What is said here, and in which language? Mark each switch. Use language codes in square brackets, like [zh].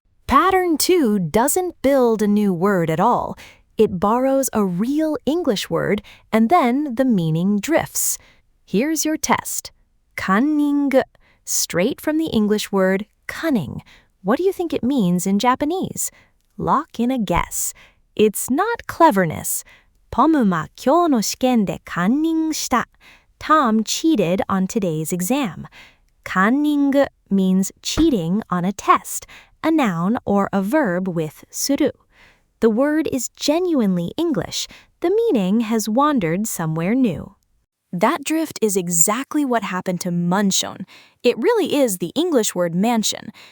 [en] Pattern 2 doesn't build a new word at all. It borrows a real English word, and then the meaning drifts. Here's your test. Cunning, straight from the English word cunning. What do you think it means in Japanese? Lock in a guess. It's not cleverness. [ja] トムは今日の試験でカンニングした. [en] Tom cheated on today's exam. Cunning means cheating on a test, a noun or a verb with する. The word is genuinely English. The meaning has wandered somewhere new. That drift is exactly what happened to manshon. It really is the English word mansion.